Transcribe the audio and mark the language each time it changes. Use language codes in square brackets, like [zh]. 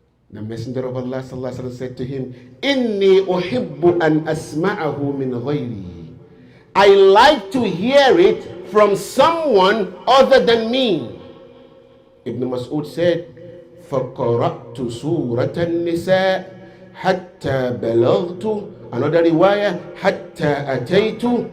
[en] The Messenger of Allah sallallahu alaihi wasallam said to him, [ar] Inni uhibbu an asma'ahu min ghayri. [en] I like to hear it from someone other than me. Ibn Mas'ud said, [ar] فَقَرَأْتُ سُورَةَ النِّسَاءِ حَتَّى بَلَغْتُ. [en] Another riwayah, [ar] حَتَّى أَتَيْتُ.